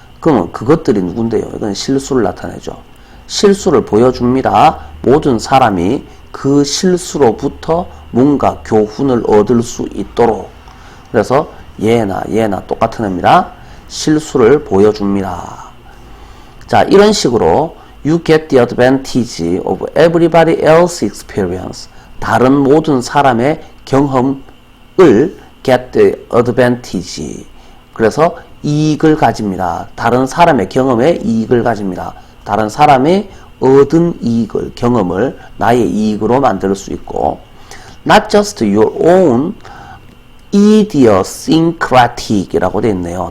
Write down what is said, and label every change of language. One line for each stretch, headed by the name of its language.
Korean: 그러면 그것들이 누군데요? 이건 실수를 나타내죠. 실수를 보여줍니다. 모든 사람이 그 실수로부터 뭔가 교훈을 얻을 수 있도록. 그래서 얘나 똑같은 의미라 실수를 보여줍니다. 자, 이런 식으로
English: you get the advantage of everybody else's experience.
Korean: 다른 모든 사람의 경험을
English: get the advantage.
Korean: 그래서 이익을 가집니다. 다른 사람의 경험에 이익을 가집니다. 다른 사람의 얻은 이익을, 경험을 나의 이익으로 만들 수 있고,
English: not just your own idiosyncratic
Korean: 이라고 되어 있네요.